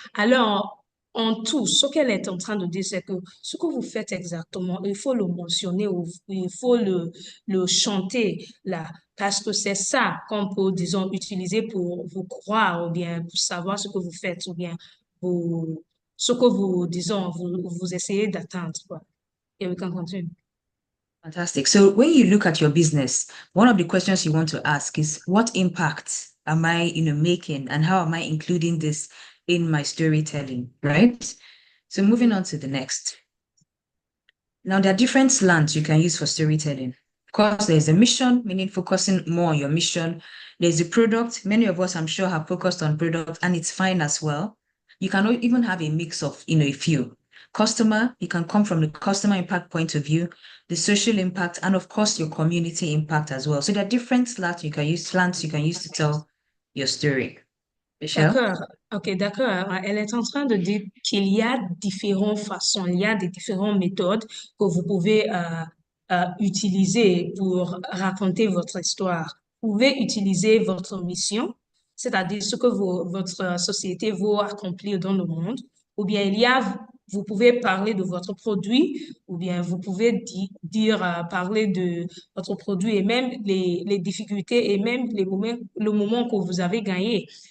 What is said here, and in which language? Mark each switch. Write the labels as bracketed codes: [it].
[fr] Alors, en tout, ce qu'elle est en train de dire, c'est que ce que vous faites exactement, il faut le mentionner ou il faut le chanter là, parce que c'est ça qu'on peut, disons, utiliser pour vous croire ou bien pour savoir ce que vous faites ou bien ce que vous, disons, vous essayez d'atteindre, quoi. [en] Et we can continue. Fantastic. So when you look at your business, one of the questions you want to ask is, what impact am I, making, and how am I including this in my storytelling, right? So moving on to the next. Now, there are different slants you can use for storytelling. Of course, there's a mission, meaning focusing more on your mission. There's a product. Many of us, I'm sure, have focused on product, and it's fine as well. You can even have a mix of, a few. Customer, you can come from the customer impact point of view, the social impact, and of course, your community impact as well. So there are different slants you can use to tell your story. Michelle? [fr] D'accord, ok, d'accord. Elle est en train de dire qu'il y a différentes façons, il y a des différentes méthodes que vous pouvez utiliser pour raconter votre histoire. Vous pouvez utiliser votre mission, c'est-à-dire ce que votre société veut accomplir dans le monde, ou bien vous pouvez parler de votre produit, ou bien vous pouvez parler de votre produit et même les difficultés et même le moment que vous avez gagné.